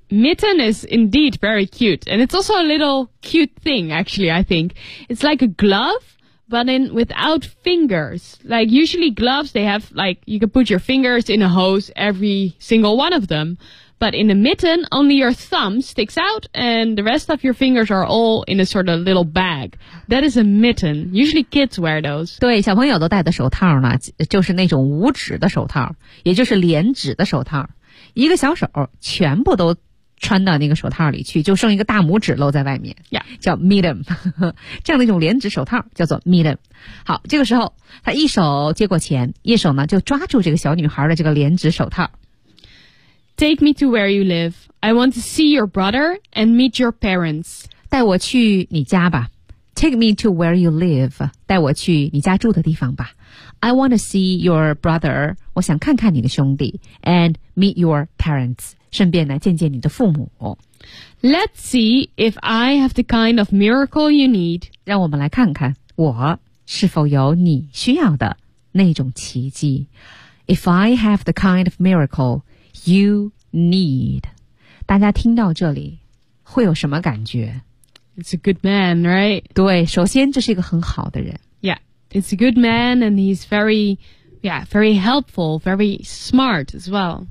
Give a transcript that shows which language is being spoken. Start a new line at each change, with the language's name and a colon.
English: Mitten is indeed very cute. And it's also a little cute thing, actually, I think. It's like a glove, but then without fingers. Like, usually gloves, they have, like, you can put your fingers in a hose, every single one of them. But in a mitten, only your thumb sticks out, and the rest of your fingers are all in a sort of little bag. That is a mitten. Usually kids wear those.
Chinese: 对，小朋友都戴的手套呢，就是那种五指的手套，也就是连指的手套。一个小手全部都穿到那个手套里去，就剩一个大拇指露在外面。
English: Yeah.
Chinese: 叫 mitten. 这样的一种连指手套叫做 mitten. 好，这个时候他一手接过钱，一手呢就抓住这个小女孩的这个连指手套。
English: Take me to where you live. I want to see your brother and meet your parents.
Chinese: 带我去你家吧。
English: Take me to where you live.
Chinese: 带我去你家住的地方吧。
English: I want to see your brother.
Chinese: 我想看看你的兄弟。
English: And meet your parents.
Chinese: 顺便呢见见你的父母。
English: Let's see if I have the kind of miracle you need.
Chinese: 让我们来看看我是否有你需要的那种奇迹。
English: If I have the kind of miracle,You need.
Chinese: 大家听到这里会有什么感觉
English: It's a good man, right?
Chinese: 对，首先这是一个很好的人。
English: Yeah, it's a good man and he's very, yeah, very helpful, very smart as well.